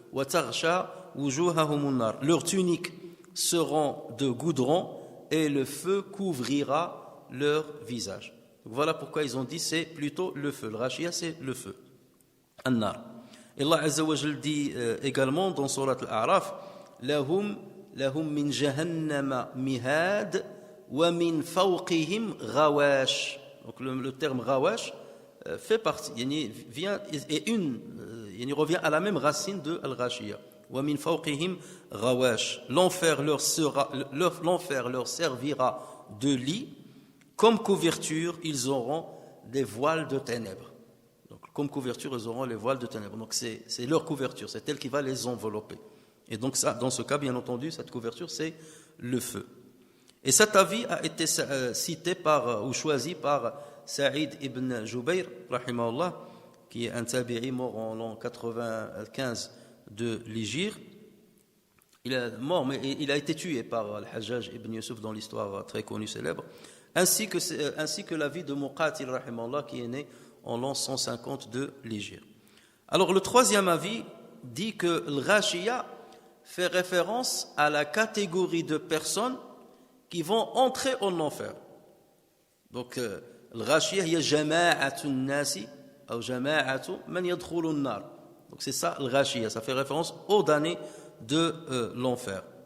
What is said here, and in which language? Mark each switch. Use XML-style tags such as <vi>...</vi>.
<ar>Wa taghsha wujuhahum an-nar.</ar> <fr>Leurs tuniques seront de goudron et le feu couvrira leur visage. Donc voilà pourquoi ils ont dit c'est plutôt le feu. Le Ghashiyah c'est le feu. An-nar. Et Allah Azza wa Jal dit également dans Surat Al-A'raf</fr> <ar>لهم من جهنم مهاد ومن فوقهم غواش.</ar> <fr>Donc le terme ghawash fait partie, vient et il revient à la même racine de al-ghashiyah.</fr> <ar>ومن فوقهم غواش.</ar> <fr>L'enfer leur servira de lit, comme couverture ils auront des voiles de ténèbres. Donc comme couverture ils auront les voiles de ténèbres. Donc c'est leur couverture, c'est elle qui va les envelopper. Et donc ça, dans ce cas, bien entendu, cette couverture c'est le feu. Et cet avis a été cité ou choisi par Saïd ibn Jubayr, rahimahullah, qui est un tabi'i mort en l'an 95 de l'Hégire. Il est mort, mais il a été tué par Al-Hajjaj ibn Yusuf dans l'histoire très connue, célèbre, ainsi que l'avis de Muqatil, rahimahullah, qui est né en l'an 150 de l'Hégire. Alors le troisième avis dit que l'Ghashiyah fait référence à la catégorie de personnes qui vont entrer en enfer.</fr> <ar>Donc الغاشية هي جماعة الناس أو جماعة من يدخل النار.</ar> <fr>Donc c'est ça الغاشية, ça fait référence aux damnés de l'enfer.</fr>